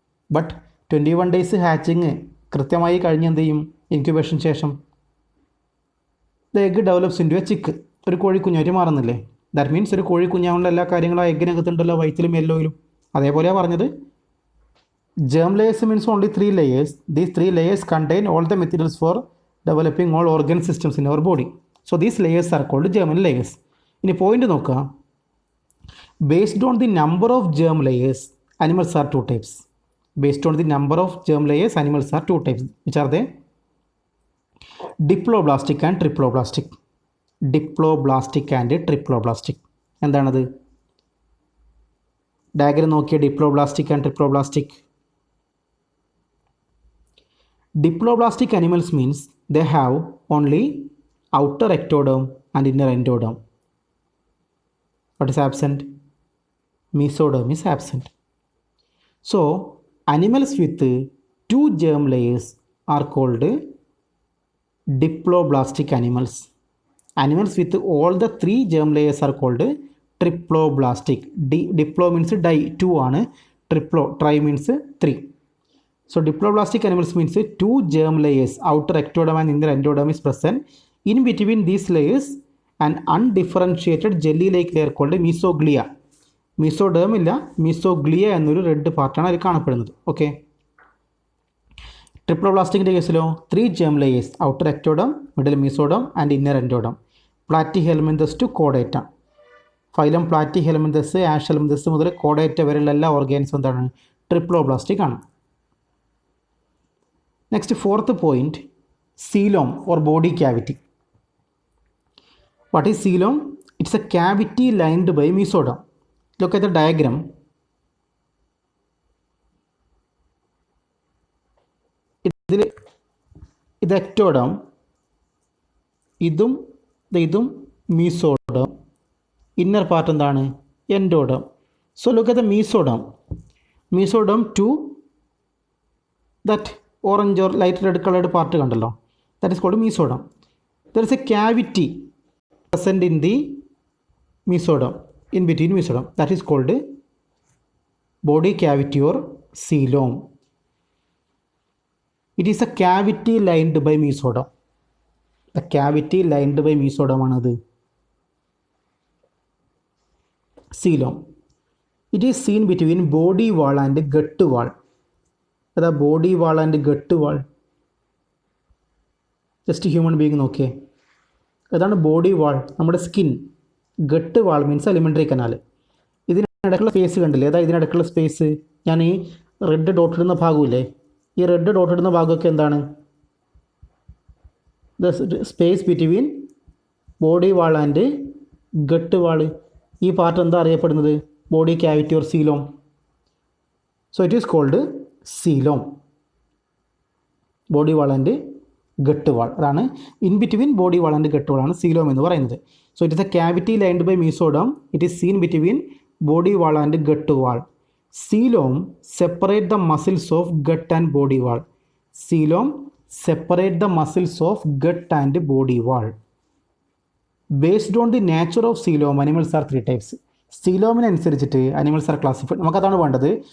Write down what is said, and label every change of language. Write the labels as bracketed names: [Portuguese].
[Malayalam] But 21 days hatching കൃത്യമായി കഴിഞ്ഞ് എന്ത് ചെയ്യും? [English] Incubation ശേഷം the egg develops into a chick. [Malayalam] ഒരു കോഴിക്കുഞ്ഞായിട്ട് മാറുന്നില്ലേ? [English] that means [Malayalam] ഒരു കോഴിക്കുഞ്ഞാവുള്ള എല്ലാ കാര്യങ്ങളും ആ എഗ്ഗിനകത്തുണ്ടല്ലോ, വൈറ്റിലും യെല്ലോയിലും. അതേപോലെയാണ് പറഞ്ഞത്. [English] Germ layers means only 3 layers. These 3 layers contain all the materials for developing all organ systems in our body. So these layers are called germinal layers. [Malayalam] ഇനി point നോക്കുക. [English] Based on the number of germ layers, animals are 2 types. Based on the number of germ layers, animals are 2 types. Which are they? Diploblastic and triploblastic. Diploblastic and triploblastic. [Malayalam] എന്താണത്? [English] Diagram നോക്കിയ diploblastic and triploblastic. Diploblastic animals means they have only outer ectoderm and inner endoderm. What is absent? Mesoderm is absent. So animals with 2 germ layers are called diploblastic animals. Animals with all the 3 germ layers are called triploblastic. Diplo means di, 2 ആണ്. Tri means 3. So diploblastic animals means 2 germ layers, outer ectoderm and inner endoderm is present. In between these layers, and undifferentiated jelly like layer called mesoglea. [Malayalam] Mesoderm ഇല്ല, mesoglea എന്നൊരു red പാർട്ടാണ് അതിൽ കാണപ്പെടുന്നത്. [English] okay, [Malayalam] ട്രിപ്ലോബ്ലാസ്റ്റിക്കിൻ്റെ കേസിലോ [English] 3 germ layers, outer ectoderm, middle mesoderm and inner endoderm. [Malayalam] Platyhelminthes to കോഡേറ്റ. Phylum Platyhelminthes, ആഷെൽമിന്തസ് മുതൽ കോഡേറ്റ വരെയുള്ള എല്ലാ ഓർഗാനിസും എന്താണ്? Triploblastic ആണ്. [English] Next fourth point, coelom or body cavity. What is coelom? It's a cavity lined by mesoderm. Look at the diagram. [Malayalam] ഇത് ectoderm, ഇതും mesoderm. Inner part എന്താണ്? Endoderm. [English] so look at the mesoderm to that orange or light red coloured part [Malayalam] കണ്ടല്ലോ, [English] That is called mesoderm. There is a cavity present in the mesoderm, in between mesoderm, that is called body cavity or coelom. It is a cavity lined by mesoderm. The cavity lined by mesoderm [Malayalam] ആണത് [English] coelom. It is seen between body wall and gut wall. The body wall and gut wall, just human being [Malayalam] നോക്കിയേ, അതാണ് body വാൾ, നമ്മുടെ skin. [English] Gut wall means alimentary canal. [Malayalam] ഇതിനിടക്കുള്ള space കണ്ടില്ലേ? അതായത് ഇതിനിടക്കുള്ള space, ഞാൻ ഈ red dot ഇടുന്ന ഭാഗമില്ലേ, ഈ റെഡ് ഡോട്ട് ഇടുന്ന ഭാഗമൊക്കെ എന്താണ്? [English] The space between body wall and gut wall. [Malayalam] ഈ പാർട്ട് എന്താ അറിയപ്പെടുന്നത്? [English] Body cavity or coelom. So it is called coelom. Body wall and gut wall, അതാണ് in between body wall and gut wall [Malayalam] ആണ് സീലോം എന്ന് പറയുന്നത്. [English] So it is a cavity lined by mesoderm. It is seen between body wall and gut wall. Coelom separate the muscles of gut and body wall. Coelom separate the muscles of gut and body wall. Based on the nature of coelom, animals are 3 types. Coelom [Malayalam] അനുസരിച്ചിട്ട് [English] animals are classified. [Malayalam] നമുക്കതാണ് വേണ്ടത്.